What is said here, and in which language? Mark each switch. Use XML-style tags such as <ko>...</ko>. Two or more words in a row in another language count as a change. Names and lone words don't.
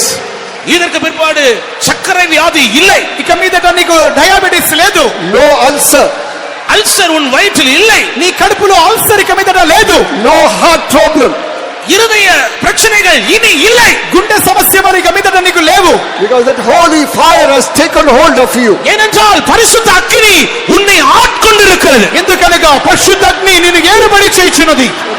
<ta>இதற்கு பிற்பாடு சர்க்கரை வியாதி இல்லை.</ta> <te>ఇక మీదట నీకు డయాబెటిస్ లేదు.</te> <en>No ulcer.</en> <ta>அல்சர் உன் வயிற்றில் இல்லை.</ta> <te>నీ కడుపులో అల్సర్ ఇక మీదట లేదు.</te> <en>No heart problem.</en> <ta>இருதய பிரச்சனைகள் இனி இல்லை.</ta> <te>గుండె సమస్య మరి ఇక మీదట నీకు లేవు.</te> <en>Because that holy fire has taken hold of you.</en> <ta>ஏனென்றால் பரிசுத்த அக்கினி உன்னை ஆட்கொண்டிருக்கிறது.</ta> <te>ఎందుకనగా పరిశుద్ధ అగ్ని నిన్ను ఏలుబడి చేయుచున్నది.</te>